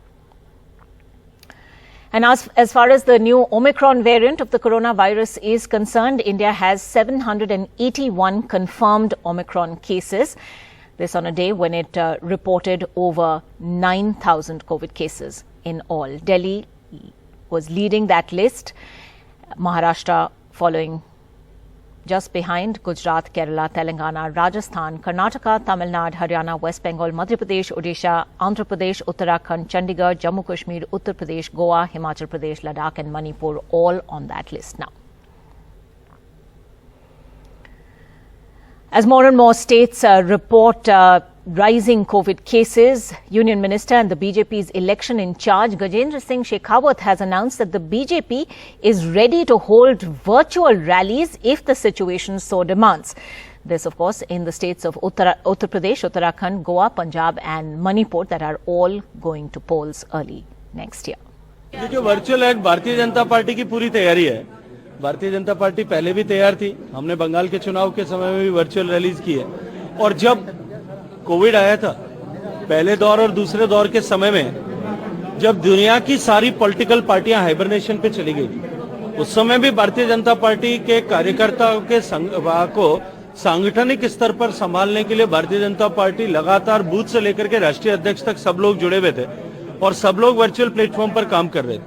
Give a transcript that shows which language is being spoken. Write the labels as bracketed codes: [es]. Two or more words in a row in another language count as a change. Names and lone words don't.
[en] And as far as the new Omicron variant of the coronavirus is concerned, India has 781 confirmed Omicron cases. This on a day when it reported over 9,000 COVID cases in all. Delhi was leading that list. Maharashtra following just behind. Gujarat, Kerala, Telangana, Rajasthan, Karnataka, Tamil Nadu, Haryana, West Bengal, Madhya Pradesh, Odisha, Andhra Pradesh, Uttarakhand, Chandigarh, Jammu Kashmir, Uttar Pradesh, Goa, Himachal Pradesh, Ladakh and Manipur all on that list now. As more and more states report rising COVID cases, Union Minister and the BJP's election in charge, Gajendra Singh Shekhawat, has announced that the BJP is ready to hold virtual rallies if the situation so demands. This, of course, in the states of Uttar Pradesh, Uttarakhand, Goa, Punjab and Manipur that are all going to polls early next year. [hi] ये जो वर्चुअल है भारतीय जनता पार्टी की पूरी तैयारी है। भारतीय जनता पार्टी पहले भी तैयार थी। हमने बंगाल के चुनाव के समय में भी [en] virtual rallies [hi] की है और जब कोविड आया था पहले दौर और दूसरे दौर के समय में जब दुनिया की सारी [en] political parties [hi] हाइबरनेशन पे चली गई थी, उस समय भी भारतीय जनता पार्टी के कार्यकर्ताओं के को सांगठनिक स्तर पर संभालने के लिए भारतीय जनता पार्टी लगातार बूथ से लेकर के राष्ट्रीय अध्यक्ष तक सब लोग जुड़े हुए थे और सब लोग [en] virtual platform [hi] पर काम कर रहे थे।